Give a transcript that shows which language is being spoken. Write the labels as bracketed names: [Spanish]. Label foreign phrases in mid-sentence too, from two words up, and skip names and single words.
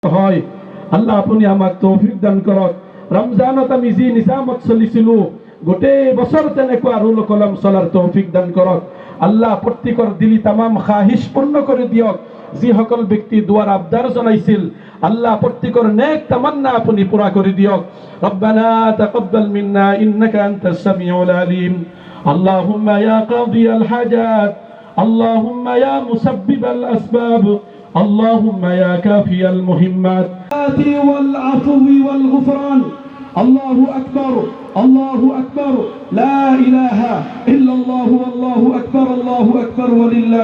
[Assamese] হয় আল্লাহ আপুনি আমাক তৌফিক দান কৰক। ৰমজানত আমি যি নিজামত চলিছিলো গোটেই বছৰ তেনেকুৱা ৰুল কলম চলাৰ তৌফিক দান কৰক। আল্লাহ প্ৰত্যেকৰ দিলি তামাম খাহিশ পূৰ্ণ কৰি দিয়ক। যিসকল ব্যক্তি দুৱাৰ আবদাৰ জনাইছিল আল্লাহ প্ৰত্যেকৰ নেক তামান্না আপুনি পুৰা কৰি দিয়ক। [Arabic] ربنا تقبل منا إنك أنت السميع العليم. اللهم يا قاضي الحاجات، اللهم يا مسبب الأسباب, اللهم يا كافي المهمات والعفو والغفران. الله أكبر الله أكبر لا إله إلا الله والله أكبر الله أكبر ولله.